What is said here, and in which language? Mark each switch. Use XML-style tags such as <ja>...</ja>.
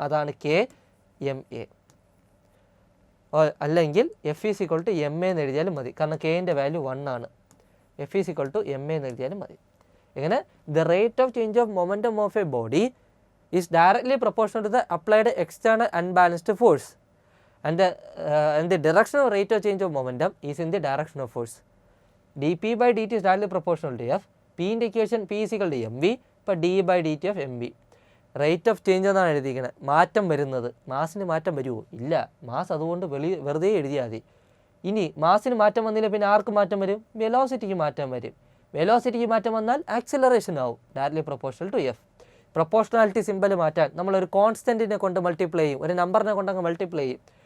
<ml>അതാണ് KMA. അല്ലെങ്കിൽ F = MA എന്ന് എഴുതിയാലും മതി. കാരണം Kൻ്റെ വാല്യൂ 1 ആണ്. F = MA എന്ന് എഴുതിയാലും മതി. എങ്ങനെ?</ml> <en>The rate of change of momentum of a body is directly proportional to the applied external unbalanced force, and the directional rate of change of momentum is in the direction of force. dp/dt is directly proportional to f. P ൻ്റെ equation P = mv. ഇപ്പോൾ d/dt of mv.</en> <ml>Rate of change എന്നാണ് എഴുതിയിരിക്കുന്നത്. മാറ്റം വരുന്നത്, മാസിന് മാറ്റം വരുമോ? ഇല്ല. Mass അതുകൊണ്ട് വെറുതെ എഴുതിയാൽ മതി. ഇനി മാസിന് മാറ്റം വന്നില്ല പിന്നെ ആർക്ക് മാറ്റം വരും? വെലോസിറ്റിക്ക് മാറ്റം വരും. വെലോസിറ്റിക്ക് മാറ്റം വന്നാൽ ആക്സിലറേഷൻ ആവും,</ml> <en>Directly proportional to F.</en> <ml>Proportionality symbol മാറ്റാൻ നമ്മളൊരു കോൺസ്റ്റൻറ്റിനെ കൊണ്ട് മൾട്ടിപ്ലൈ ചെയ്യും, ഒരു നമ്പറിനെ കൊണ്ടങ്ങ് മൾട്ടിപ്ലൈ ചെയ്യും.</ml>